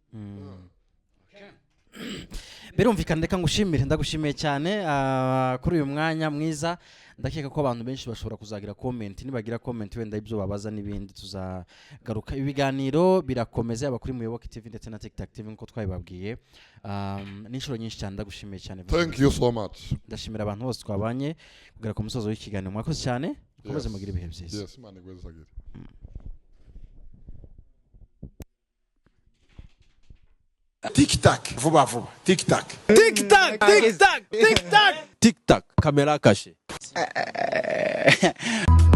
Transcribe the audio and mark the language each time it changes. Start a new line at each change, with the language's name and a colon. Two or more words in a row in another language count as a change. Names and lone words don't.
Kinyarwanda: Birumvikana reka ngushimire ndagushimiye cyane kuri uyu mwanya mwiza. Ndakeka ko abantu benshi bashobora kuzagira comment nibagira comment wenda ibyo babaza n'ibindi tuzagaruka. Ibiganiro birakomeza yaba kuri Muyoboke TV ndetse na TikTok TV nko twabibabwiye. N'inshuro nyinshi cyane ndagushimiye cyane.
English: Thank you so much.
Kinyarwanda: Ndashimira abantu bose twabanye kugera ku musozo w'ikiganiro. Mwakoze cyane. Komeze mugire ibihe byiza. Yes, man, igwezagire. Tic-tac, vuba vuba. Tic-tac. Tic-tac, tic-tac, tic-tac.
French: Tic-tac, caméra cachée.